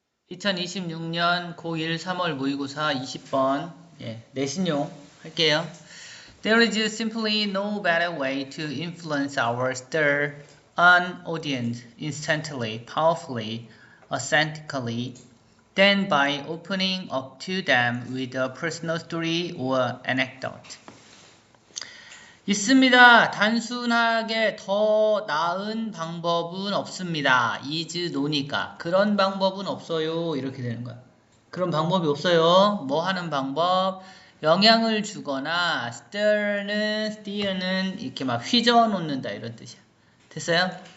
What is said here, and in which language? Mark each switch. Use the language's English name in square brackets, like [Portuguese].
[Korean] 2026년 고1 3월 모의고사 20번 내신용 할게요. [English] There is simply no better way to influence our stir an audience instantly, powerfully, authentically than by opening up to them with a personal story or anecdote. [Korean] 있습니다. 단순하게 더 나은 방법은 없습니다. [English] is no [Korean] 니까 그런 방법은 없어요. 이렇게 되는 거야. 그런 방법이 없어요. 뭐 하는 방법? 영향을 주거나 steer는 이렇게 막 휘저어 놓는다 이런 뜻이야. 됐어요?